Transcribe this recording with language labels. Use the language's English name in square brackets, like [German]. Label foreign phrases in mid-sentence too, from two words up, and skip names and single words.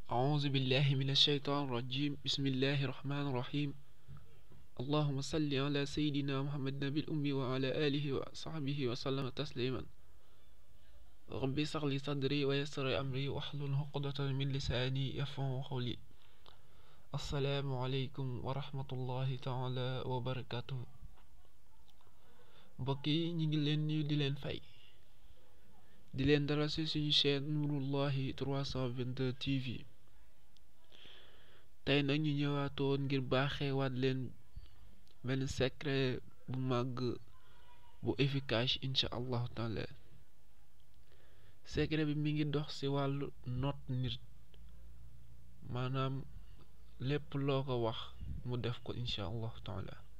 [Arabic] أعوذ بالله من الشيطان الرجيم بسم الله الرحمن الرحيم اللهم صل على سيدنا محمد النبي الأمي وعلى آله وصحبه وسلم تسليما رب اشرح لي صدري ويسر أمري واحلل عقدة من لساني يفقهوا قولي السلام عليكم ورحمة الله تعالى وبركاته [Wolof] mbokk yi ñi ngi leen nuyu di leen fay di leen dara ci suñu chaîne Nurullahi 322 TV tey nag ñu ñëwaatoon ngir baaxeewaat leen benn secret bu màgg bu efficace [Arabic] إن شاء الله تعالى [Wolof] secret bi mi ngi dox ci wàllu noot nit maanaam lépp loo ko wax mu def ko [Arabic] إن شاء الله تعالى